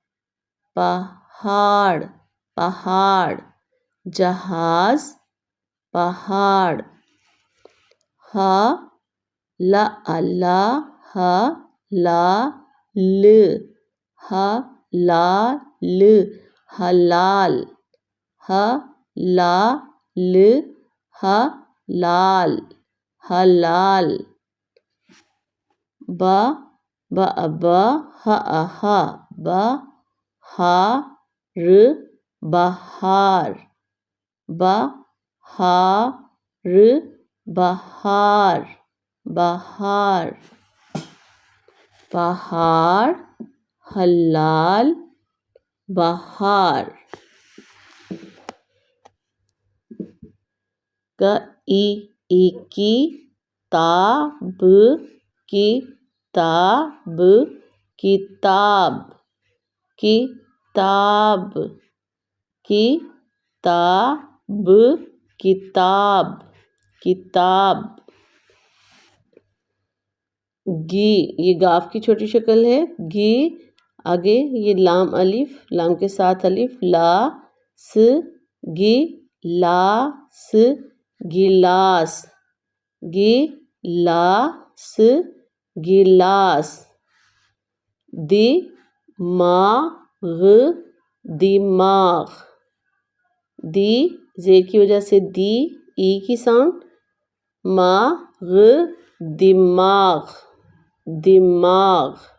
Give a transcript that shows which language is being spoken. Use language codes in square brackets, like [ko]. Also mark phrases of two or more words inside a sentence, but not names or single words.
[hi] पहाड़ पहाड़ जहाज पहाड़ ह ला अला ह ला ल ह ला ल हलाल ह ला ल हलाल हलाल ब ब ब ह ह ब हा र बहार ब हा र बहार बहार पहाड़ हलाल बहार क ई की ताब किताब किताब किताब किताब किताब किताब गी ये गाफ की छोटी शक्ल है। गी आगे ये लाम अलिफ, लाम के साथ अलिफ, ला स गी ला स गिलास गिलास गिलास दिमाग दिमाग दी जेर की वजह से दी ई की साउंड माग दिमाग दिमाग